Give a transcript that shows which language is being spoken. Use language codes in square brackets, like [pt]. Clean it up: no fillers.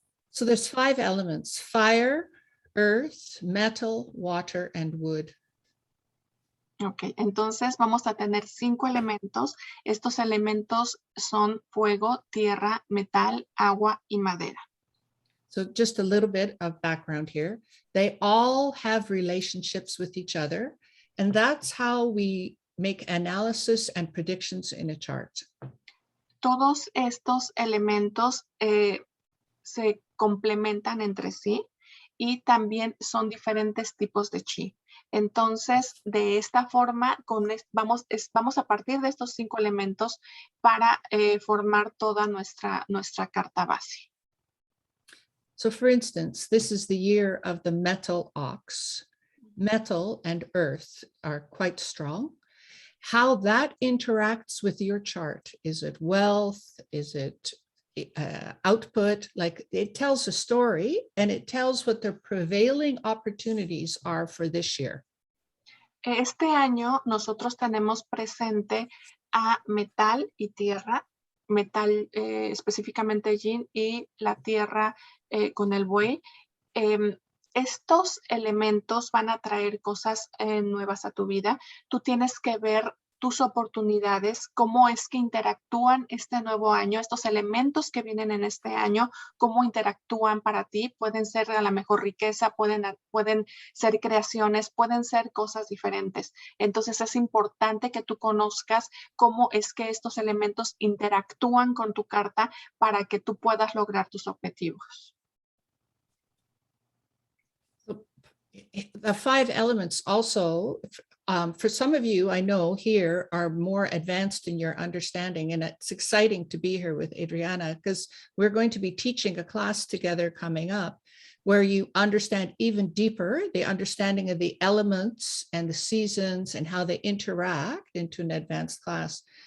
[en] So there's 5 elements: fire, earth, metal, water, and wood. [es] Ok, entonces vamos a tener 5 elementos. Estos elementos son fuego, tierra, metal, agua y madera. [en] So just a little bit of background here. They all have relationships with each other, and that's how we make analysis and predictions in a chart. [es] Todos estos elementos se complementan entre sí y también son diferentes tipos de chi. Entonces, de esta forma, vamos a partir de estos 5 elementos para formar toda nuestra carta BaZi. [en] So for instance, this is the year of the metal ox. Metal and earth are quite strong. How that interacts with your chart, is it wealth? Is it output? Like, it tells a story and it tells what the prevailing opportunities are for this year. [es] Este año nosotros tenemos presente a metal y tierra, metal específicamente yin y la tierra con el buey. Estos elementos van a traer cosas nuevas a tu vida. Tú tienes que ver tus oportunidades, cómo es que interactúan este nuevo año, estos elementos que vienen en este año, cómo interactúan para ti. Pueden ser a la mejor riqueza, pueden ser creaciones, pueden ser cosas diferentes. Entonces es importante que tú conozcas cómo es que estos elementos interactúan con tu carta para que tú puedas lograr tus objetivos. [en] The 5 elements also, for some of you, I know here, are more advanced in your understanding, and it's exciting to be here with Adriana because we're going to be teaching a class together coming up where you understand even deeper the understanding of the elements and the seasons and how they interact into an advanced class.